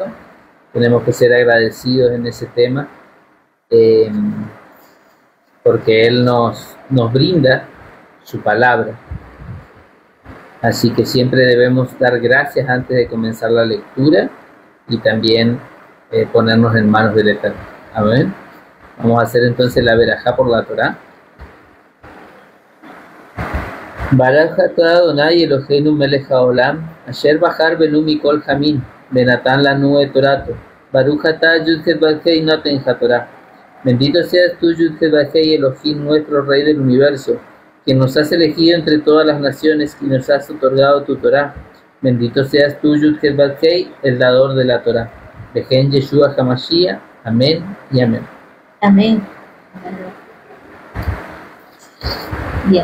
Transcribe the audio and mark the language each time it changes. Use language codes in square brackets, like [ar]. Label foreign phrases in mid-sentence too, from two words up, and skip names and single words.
[es] Tenemos que ser agradecidos en ese tema porque Él nos brinda su palabra. Así que siempre debemos dar gracias antes de comenzar la lectura y también ponernos en manos del Eterno. Amén. Vamos a hacer entonces la verajá por la Torá. [he] ברוך אתה אדני אלהינו מלך העולם, אשר בחר בנו מכל המין, בנתן לנו את תורתו. ברוך אתה יוד-הא ואוהא נותן התורה. [es] Bendito seas tú, Yud-Het Vavhei, Elohim, nuestro Rey del universo, que nos has elegido entre todas las naciones y nos has otorgado tu Torá. Bendito seas tú, Yud-Het Vavhei, el dador de la Torá. [he] בחן ישוע המשיח. [es] Amén y amén. Amén. Bien.